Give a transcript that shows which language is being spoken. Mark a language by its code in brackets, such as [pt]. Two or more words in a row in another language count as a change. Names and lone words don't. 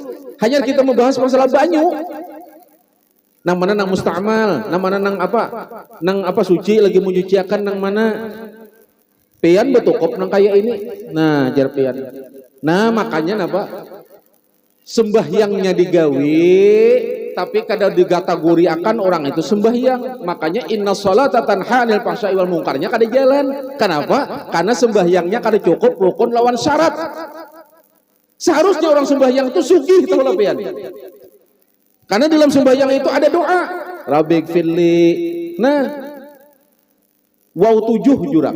[bjn] Hanya kita membahas masalah banyu. Nang mana nang musta'mal, nang mana nang apa suci lagi menyuciakan nang mana pian betukop nang kayak ini. Nah, jar pian. Nah, makanya napa? Sembahyangnya digawi tapi kada dikategorikan orang itu sembahyang. Makanya [ar] إن الصلاة تنهى عن الفحشاء والمنكر [bjn] kada jalan. Kenapa? Karena sembahyangnya kada cukup rukun lawan syarat. Seharusnya orang sembahyang itu sugih tahu lapian. Karena dalam sembahyang itu ada doa. [ar] ربي اغفر لي. [bjn] Nah, Wow 7 jurang.